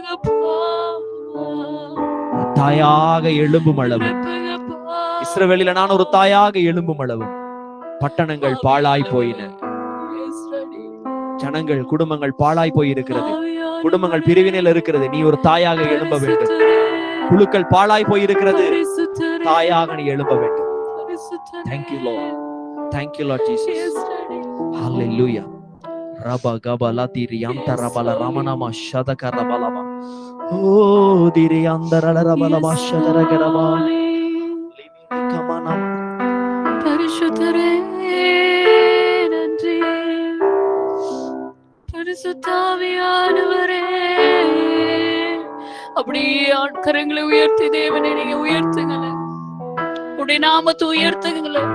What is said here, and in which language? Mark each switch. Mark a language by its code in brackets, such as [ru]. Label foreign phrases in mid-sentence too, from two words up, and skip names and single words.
[ta] தாயாக எழும்பும் அளவு, இஸ்ரவேலில நான் ஒரு தாயாக எழும்பும் அளவு பட்டணங்கள் பாழாய் போயின. ஜனங்கள், குடும்பங்கள் பாழாய் போய் இருக்கிறது. குடும்பங்கள் பிரிவினையில் இருக்கிறது. நீ ஒரு தாயாக எழும்ப வேண்டும். குழுக்கள் பாழாய் போய் இருக்கிறது. தாயாக நீ எழும்ப வேண்டும். [en] Thank you Lord. Thank you Lord Jesus. Hallelujah. Rabba gaba latiri anta rabala ramanama shadaka rabalama. Oh diri andara rabalama shadara garama. Kamana. [ta] பரிசுத்தரே நன்றி. பரிசுத்த ஆவியானவரே, அப்படியே ஆட்கரங்களை உயர்த்தி தேவனை நீங்க உயர்த்துங்களேன். உடைய நாமத்தை உயர்த்துங்களேன்.